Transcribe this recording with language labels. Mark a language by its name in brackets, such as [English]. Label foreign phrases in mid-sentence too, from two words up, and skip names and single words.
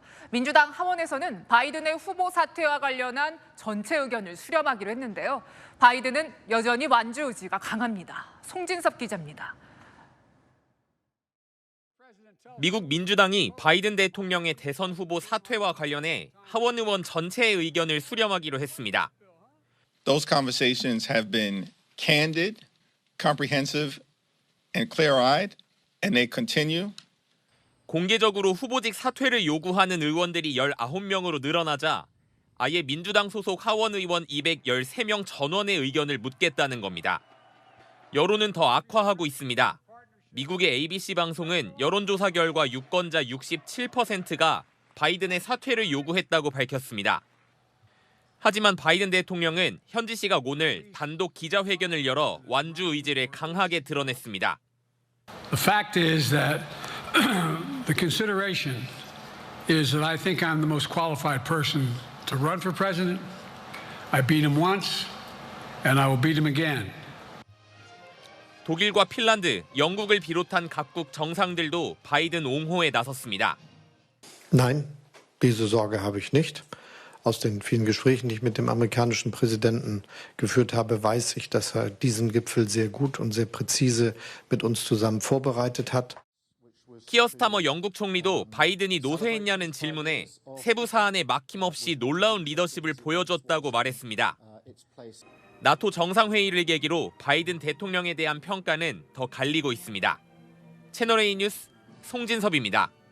[Korean] 민주당 하원에서는 바이든의 후보 사퇴와 관련한 전체 의견을 수렴하기로 했는데요. 바이든은 여전히 완주 의지가 강합니다. 송진섭 기자입니다. 미국 민주당이 바이든 대통령의 대선 후보 사퇴와 관련해 하원 의원 전체의 의견을 수렴하기로 했습니다. [English] Those conversations have been candid, comprehensive, and clear-eyed, and they continue. [Korean] 공개적으로 후보직 사퇴를 요구하는 의원들이 19명으로 늘어나자 아예 민주당 소속 하원 의원 213명 전원의 의견을 묻겠다는 겁니다. 여론은 더 악화하고 있습니다. 미국의 ABC 방송은 여론조사 결과 유권자 67%가 바이든의 사퇴를 요구했다고 밝혔습니다. 하지만 바이든 대통령은 현지 시각 오늘 단독 기자회견을 열어 완주 의지를 강하게 드러냈습니다. [English] The fact is that the consideration is that I think I'm the most qualified person to run for president. I beat him once, and I will beat him again. [Korean] 독일과 핀란드, 영국을 비롯한 각국 정상들도 바이든 옹호에 나섰습니다. [German] Nein, diese Sorge habe ich nicht. Aus den vielen Gesprächen, die ich mit dem amerikanischen Präsidenten geführt habe, weiß ich, dass er diesen Gipfel sehr gut und sehr präzise mit uns zusammen vorbereitet hat. [Korean] 키어 스타머 영국 총리도 바이든이 노쇠했냐는 질문에 세부 사안에 막힘없이 놀라운 리더십을 보여줬다고 말했습니다. 나토 정상회의를 계기로 바이든 대통령에 대한 평가는 더 갈리고 있습니다. 채널A 뉴스 송진섭입니다.